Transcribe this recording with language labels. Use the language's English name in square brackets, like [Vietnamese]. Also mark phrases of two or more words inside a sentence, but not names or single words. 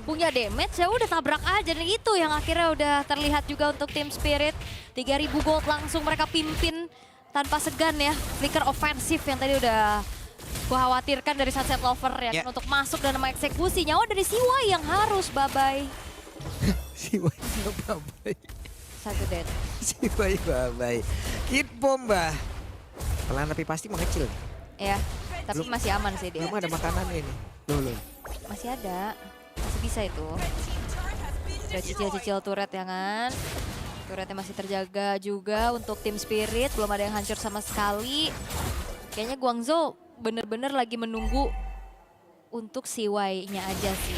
[Indonesian] Punya damage ya udah tabrak aja dan itu yang akhirnya udah terlihat juga untuk Team Spirit. 3.000 gold langsung mereka pimpin tanpa segan ya. Flicker ofensif yang tadi udah gua khawatirkan dari Sunset Lover ya kan, untuk masuk dan mengeksekusi. Nyawa dari Siwai yang harus bye-bye. Siwai bye-bye. Satu dead. Siwai bye-bye. Kid Bomba. Pelan tapi pasti mengecil. Ya, tapi masih aman sih dia. Belum ada makanannya ini. Loh. Masih ada. Masih bisa itu. Udah cicil-cicil turret ya kan. Turretnya masih terjaga juga untuk tim Spirit. Belum ada yang hancur sama sekali. Kayaknya Guangzhou bener-bener lagi menunggu untuk CY-nya aja sih.